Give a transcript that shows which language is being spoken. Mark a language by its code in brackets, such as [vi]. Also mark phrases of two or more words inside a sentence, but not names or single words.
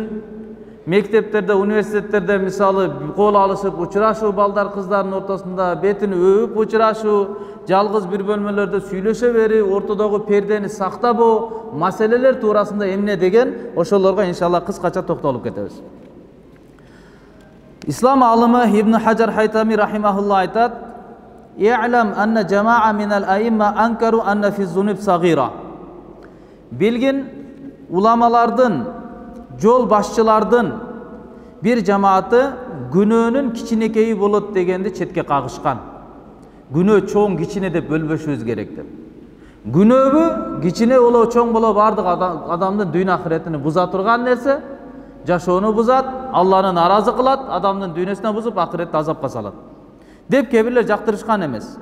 [ky] Мектептерде, университеттерде мисалы кол алышып учурашуу, балдар кыздардын ортосунда бетин өбүп учурашуу, жалгыз бир бөлмөлөрдө сүйлөшө берип, ортодогу пердени сактабоо маселелер туурасында эмне деген, ошолорго иншалла кыскача токтолуп кетебиз. Ислам алымы [ar] Ибн Хаджар Хайтами рахимахулла айтат: "اعلم أن جماعة من الأئمة أنكروا أن في الذنوب صغيرة." [ky] Билгин уламалардын, жол башчылардын бир жамааты күнөөнүн кичинекейи болот дегенди четке кагышкан. Күнөө чоң, кичине деп бөлбөшүбүз керек деп. Күнөөбү кичине боло, чоң боло, бардык адамдын дүйнө ахиретини буза турган нерсе, жашоону бузат, Алланы наразы кылат, адамдын дүйнөсүнө бузуп, ахиретте азапка салат деп кээ бирлер жактырышкан эмес.